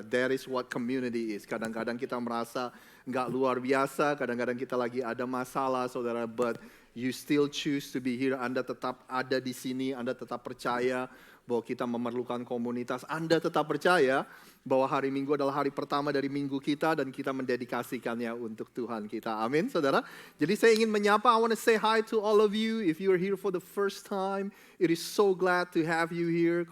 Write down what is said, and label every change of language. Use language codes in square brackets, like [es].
[en] That is what community is. [id] Kadang-kadang kita merasa nggak luar biasa, kadang-kadang kita lagi ada masalah saudara. [en] But you still choose to be here. [id] Anda tetap ada di sini, Anda tetap percaya bahwa kita memerlukan komunitas. Anda tetap percaya bahwa hari Minggu adalah hari pertama dari minggu kita dan kita mendedikasikannya untuk Tuhan kita. Amin, saudara. Jadi saya ingin menyapa, [en] I want to say hi to all of you. If you are here for the first time, it is so glad to have you here.